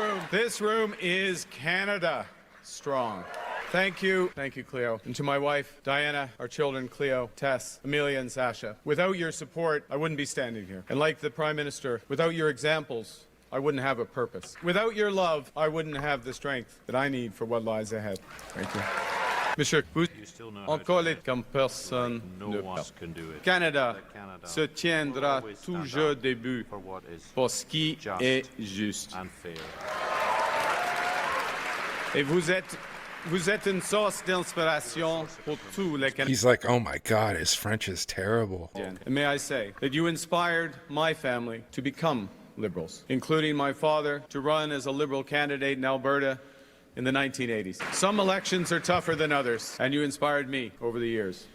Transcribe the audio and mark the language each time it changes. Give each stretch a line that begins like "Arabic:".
English: This room is Canada strong. Thank you, Cleo. And to my wife, Diana, our children, Cleo, Tess, Amelia, and Sasha. Without your support, I wouldn't be standing here. And like the Prime Minister, without your examples, I wouldn't have a purpose. Without your love, I wouldn't have the strength that I need for what lies ahead. Thank you.
French: Monsieur, vous encore les comme personne ne peut. Canada se tiendra toujours debout pour ce qui est juste. Et vous êtes une source d'inspiration pour tous les Canadiens.
English: He's like, oh my God, his French is terrible. And may I say that you inspired my family to become liberals, including my father to run as a liberal candidate in Alberta in the 1980s. Some elections are tougher than others, and you inspired me over the years.